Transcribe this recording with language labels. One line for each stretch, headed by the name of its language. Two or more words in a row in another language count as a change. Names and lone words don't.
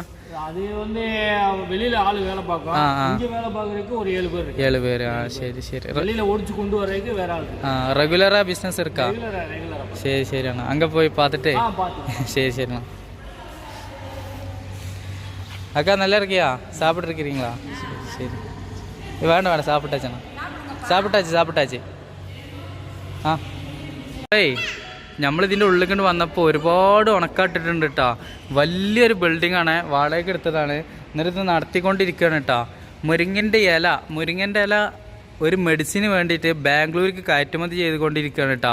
Tamil: அது வந்து வெளியில் ஆள் வேலை பார்க்கும். இங்கே வேலை பார்க்குறதுக்கு ஒரு 7 பேர். சரி. வெளியில் ஓடிச்சு கொண்டு வர்றதுக்கு வேற ஆள். ரெகுலராக பிஸ்னஸ் இருக்கா? சரி அண்ணா. அங்கே போய் பார்த்துட்டு சரிண்ணா. அக்கா நல்லா இருக்கியா? சாப்பிட்ருக்கிறீங்களா? சரி. வேண்டாம் சாப்பிட்டாச்சுண்ணா. സാപ്പിട്ടാച്ച്.
Malayalam: നമ്മളിതിൻ്റെ ഉള്ളിൽ കൊണ്ട് വന്നപ്പോൾ ഒരുപാട് ഉണക്കാട്ടിട്ടുണ്ട് കേട്ടോ. വലിയൊരു ബിൽഡിങ്ങാണ്, വാടകയ്ക്ക് എടുത്തതാണ്. എന്നിട്ട് നടത്തിക്കൊണ്ടിരിക്കുകയാണ് കേട്ടോ. മുരിങ്ങൻ്റെ ഇല ഒരു മെഡിസിന് വേണ്ടിയിട്ട് ബാംഗ്ലൂർക്ക് കയറ്റുമതി ചെയ്തുകൊണ്ടിരിക്കുകയാണ് കേട്ടോ.